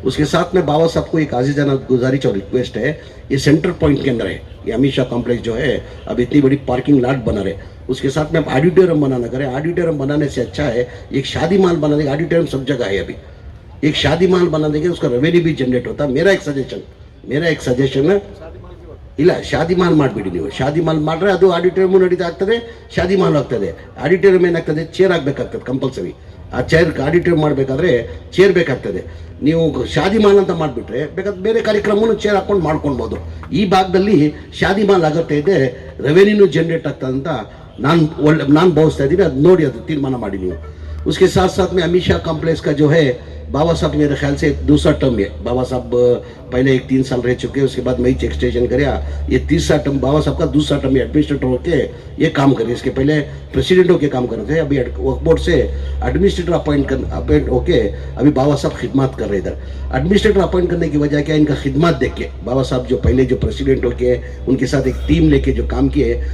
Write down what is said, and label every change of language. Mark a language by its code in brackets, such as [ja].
[hi] उसके साथ में बाबा साहब को एक आजीजाना गुजारिश और रिक्वेस्ट है, ये सेंटर पॉइंट के अंदर है ये अमित शाह कॉम्प्लेक्स जो है, अब इतनी बड़ी पार्किंग लॉट बना रहे, उसके साथ में आप ऑडिटोरियम बनाना करें। ऑडिटोरियम बनाने से अच्छा है एक शादी माल बना देंगे। ऑडिटोरियम सब जगह है, अभी एक शादी माल बना देंगे, उसका रेवेन्यू भी जनरेट होता है। मेरा एक सजेशन है, [kn] ಇಲ್ಲ ಶಾದಿ ಮಾಲ್ ಮಾಡಿಬಿಡಿ ನೀವು। ಶಾದಿ ಮಾಲ್ ಮಾಡ್ರೆ ಅದು ಆಡಿಟೋರಿಯಂ ನಡೀತಾ ಆಗ್ತದೆ, ಶಾದಿ ಮಾಲ್ ಆಗ್ತದೆ। ಆಡಿಟೋರಿಯಂ ಏನಾಗ್ತದೆ, ಚೇರ್ ಆಗಬೇಕಾಗ್ತದೆ ಕಂಪಲ್ಸರಿ। ಆ ಚೇರ್ ಆಡಿಟೋರಿಯಂ ಮಾಡಬೇಕಾದ್ರೆ ಚೇರ್ ಬೇಕಾಗ್ತದೆ। ನೀವು ಶಾದಿ ಮಾಲ್ ಅಂತ ಮಾಡಿಬಿಟ್ರೆ ಬೇಕಾದ್ರೆ ಬೇರೆ ಕಾರ್ಯಕ್ರಮವನ್ನು ಚೇರ್ ಹಾಕೊಂಡು ಮಾಡ್ಕೊಳ್ಬೋದು। ಈ ಭಾಗದಲ್ಲಿ ಶಾದಿ ಮಾಲ್ ಆಗುತ್ತೆ ಇದೆ, ರೆವೆನ್ಯೂ ಜನರೇಟ್ ಆಗ್ತದೆ ಅಂತ ನಾನು ಭಾವಿಸ್ತಾ ಇದ್ದೀನಿ। ಅದು ನೋಡಿ ಅದು ತೀರ್ಮಾನ ಮಾಡಿ ನೀವು। [hi] उसके साथ साथ में अमित शाह कॉम्प्लेक्स का जो है बाबा साहब मेरे ख्याल से दूसरा टर्म है। बाबा साहब पहले 3 साल रह चुके हैं, उसके बाद मई एक्सटेंशन कराया, ये तीसरा टर्म बाबा साहब का दूसरा टर्म है। एडमिनिस्ट्रेटर होके ये काम करे, इसके पहले प्रेसिडेंट होके काम कर रहे थे, अभी वक्फ बोर्ड से एडमिनिस्ट्रेटर अपॉइंट होके अभी बाबा साहब खिदमत कर रहे। इधर एडमिनिस्ट्रेटर अपॉइंट करने की वजह क्या, इनका खिदमत देख के बाबा साहब जो पहले जो प्रेसिडेंट होके उनके साथ एक टीम लेके जो काम किए।